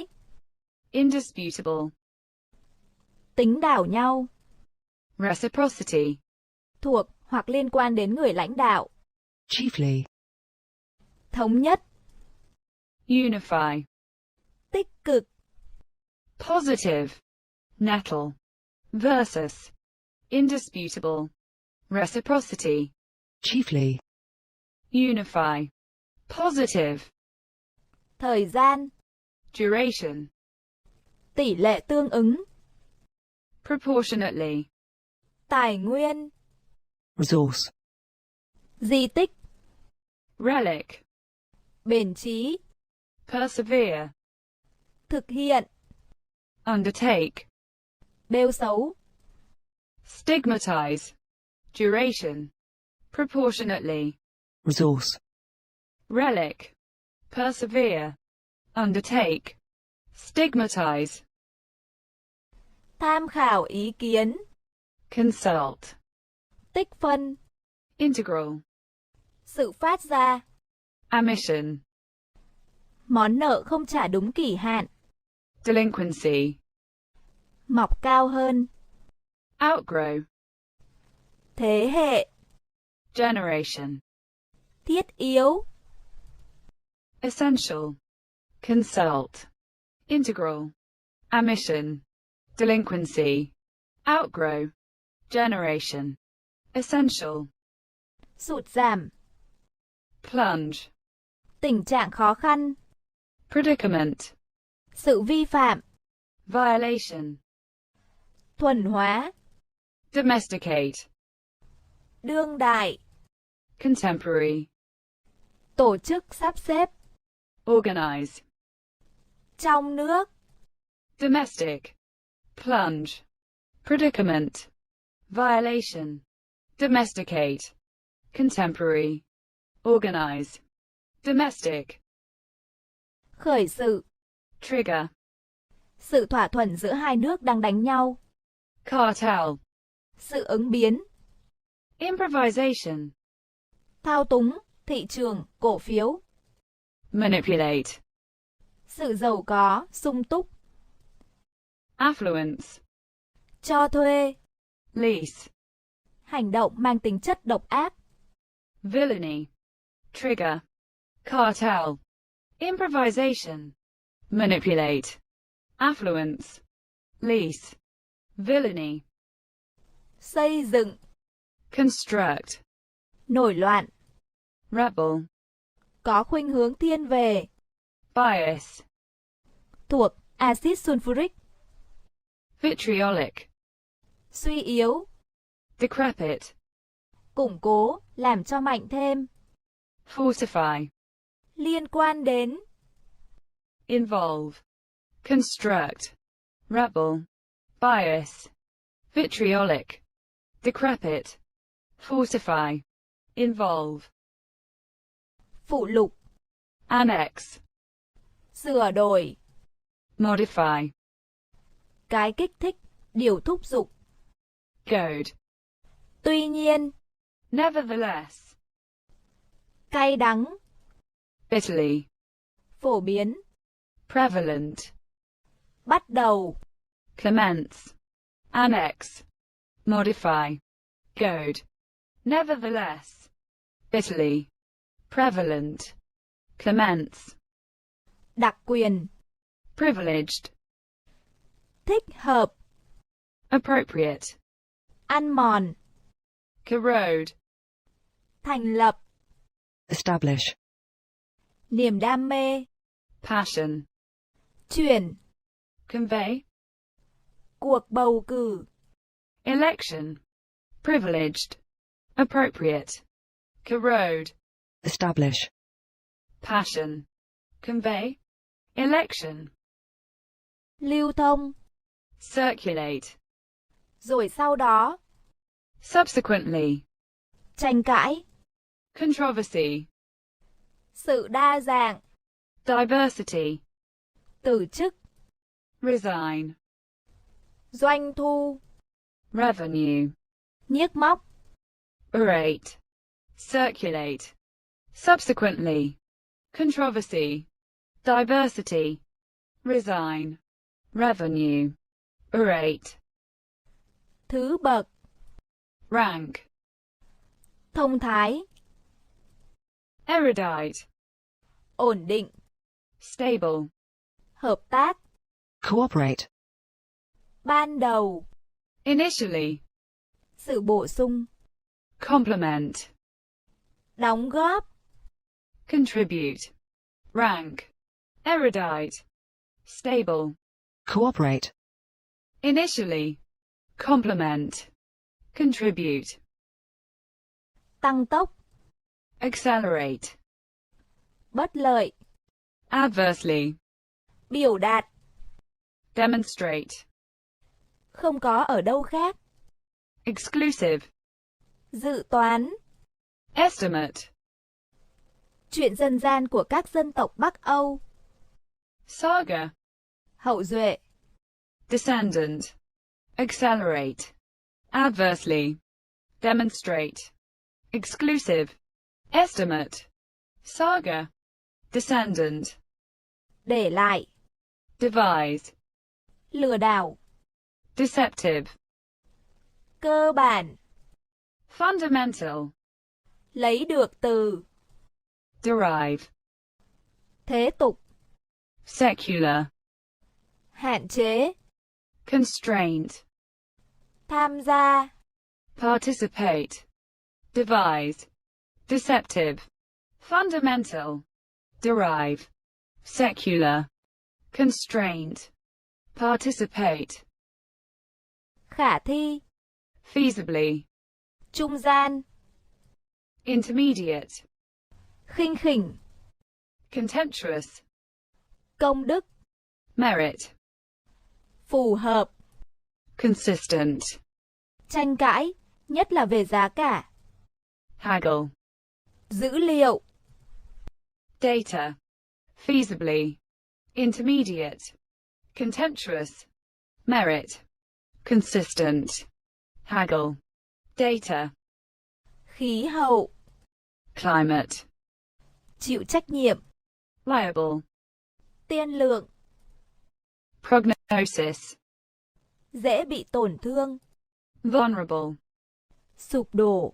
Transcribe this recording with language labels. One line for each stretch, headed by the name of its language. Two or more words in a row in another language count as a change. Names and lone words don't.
English: indisputable,
Vietnamese: Tính đảo nhau.
English: reciprocity,
Vietnamese: Thuộc hoặc liên quan đến người lãnh đạo.
English: chiefly,
Vietnamese: Thống nhất.
English: unify,
Vietnamese: Tích cực.
English: positive, nettle, versus, indisputable, reciprocity, chiefly, unify, positive,
Vietnamese: Thời gian.
English: duration,
Vietnamese: Tỷ lệ tương ứng.
English: proportionately,
Vietnamese: Tài nguyên.
English: resource,
Vietnamese: Di tích.
English: relic,
Vietnamese: Bền chí.
English: persevere,
Vietnamese: Thực hiện.
English: undertake,
Vietnamese: Bêu xấu.
English: stigmatize, duration, proportionately, resource, relic, persevere, undertake, stigmatize,
Vietnamese: Tham khảo ý kiến.
English: consult,
Vietnamese: Tích phân.
English: integral,
Vietnamese: Sự phát ra.
English: admission,
Vietnamese: Món nợ không trả đúng kỳ hạn.
English: delinquency,
Vietnamese: Mọc cao hơn.
English: outgrow,
Vietnamese: Thế hệ.
English: generation,
Vietnamese: Thiết yếu.
English: essential, consult, integral, admission, delinquency, outgrow, generation, essential,
Vietnamese: Sụt giảm.
English: plunge,
Vietnamese: Tình trạng khó khăn.
English: predicament,
Vietnamese: Sự vi phạm.
English: violation,
Vietnamese: Thuần hóa.
English: domesticate,
Vietnamese: Đương đại.
English: contemporary,
Vietnamese: Tổ chức sắp xếp.
English: organize,
Vietnamese: Trong nước.
English: domestic, plunge, predicament, violation, domesticate, contemporary, organize, domestic,
Vietnamese: Khởi sự.
English: trigger,
Vietnamese: Sự thỏa thuận giữa hai nước đang đánh nhau.
English: cartel,
Vietnamese: Sự ứng biến.
English: improvisation,
Vietnamese: Thao túng. Thị trường. Cổ phiếu.
English: manipulate,
Vietnamese: Sự giàu có. Sung túc.
English: affluence,
Vietnamese: Cho thuê.
English: lease,
Vietnamese: Hành động mang tính chất độc ác.
English: villainy, trigger, cartel, improvisation, manipulate, affluence, lease, villainy,
Vietnamese: Xây dựng.
English: construct,
Vietnamese: Nổi loạn.
English: rebel,
Vietnamese: Có khuynh hướng thiên về.
English: bias,
Vietnamese: Thuộc. Axit sulfuric.
English: vitriolic,
Vietnamese: Suy yếu.
English: decrepit,
Vietnamese: Củng cố. Làm cho mạnh thêm.
English: fortify,
Vietnamese: Liên quan đến.
English: involve, construct, rebel, bias, vitriolic, decrepit, fortify, involve,
Vietnamese: Phụ lục.
English: annex,
Vietnamese: Sửa đổi.
English: modify,
Vietnamese: Cái kích thích. Điều thúc giục.
English: goad,
Vietnamese: Tuy nhiên.
English: nevertheless,
Vietnamese: Cay đắng.
English: bitterly,
Vietnamese: Phổ biến.
English: prevalent,
Vietnamese: Bắt đầu.
English: commence, annex, modify, goad, nevertheless, bitterly, prevalent, commence,
Vietnamese: Đặc quyền.
English: privileged,
Vietnamese: Thích hợp.
English: appropriate,
Vietnamese: Ăn mòn.
English: corrode,
Vietnamese: Thành lập.
English: establish,
Vietnamese: Niềm đam mê.
English: passion,
Vietnamese: Chuyển.
English: convey,
Vietnamese: Cuộc bầu cử.
English: election, privileged, appropriate, corrode, establish, passion, convey, election,
Vietnamese: Lưu thông.
English: circulate,
Vietnamese: Rồi sau đó.
English: subsequently,
Vietnamese: Tranh cãi.
English: controversy,
Vietnamese: Sự đa dạng.
English: diversity,
Vietnamese: Từ chức.
English: resign,
Vietnamese: Doanh thu.
English: revenue,
Vietnamese: Nhiếc móc.
English: orate, circulate, subsequently, controversy, diversity, resign, revenue, orate,
Vietnamese: thứ bậc,
English: rank,
Vietnamese: thông thái,
English: erudite,
Vietnamese: ổn định,
English: stable,
Vietnamese: hợp tác,
English: Cooperate.
Vietnamese: ban đầu,
English: initially,
Vietnamese: sự bổ sung,
English: complement,
Vietnamese: đóng góp,
English: contribute, rank, erudite, stable, Cooperate. initially, complement, contribute,
Vietnamese: tăng tốc,
English: accelerate,
Vietnamese: bất lợi,
English: adversely,
Vietnamese: biểu đạt,
English: demonstrate,
Vietnamese: không có ở đâu khác,
English: exclusive,
Vietnamese: dự toán,
English: estimate,
Vietnamese: chuyện dân gian của các dân tộc Bắc Âu,
English: saga,
Vietnamese: hậu duệ,
English: descendant, accelerate, adversely, demonstrate, exclusive, estimate, saga, descendant,
Vietnamese: để lại,
English: devise,
Vietnamese: lừa đảo,
English: deceptive,
Vietnamese: cơ bản,
English: fundamental,
Vietnamese: lấy được từ,
English: derive,
Vietnamese: thế tục,
English: secular,
Vietnamese: hạn chế,
English: constraint,
Vietnamese: tham gia,
English: participate, devise, deceptive, fundamental, derive, secular, constraint, participate,
Vietnamese: khả thi,
English: feasibly,
Vietnamese: trung gian,
English: intermediate,
Vietnamese: khinh khỉnh,
English: contemptuous,
Vietnamese: công đức,
English: merit,
Vietnamese: phù hợp,
English: consistent,
Vietnamese: tranh cãi, nhất là về giá cả,
English: haggle,
Vietnamese: dữ liệu,
English: data, feasibly, intermediate, contemptuous, merit, consistent, haggle, data,
Vietnamese: khí hậu,
English: climate,
Vietnamese: chịu trách nhiệm,
English: liable,
Vietnamese: tiên lượng,
English: prognosis,
Vietnamese: dễ bị tổn thương,
English: vulnerable,
Vietnamese: sụp đổ,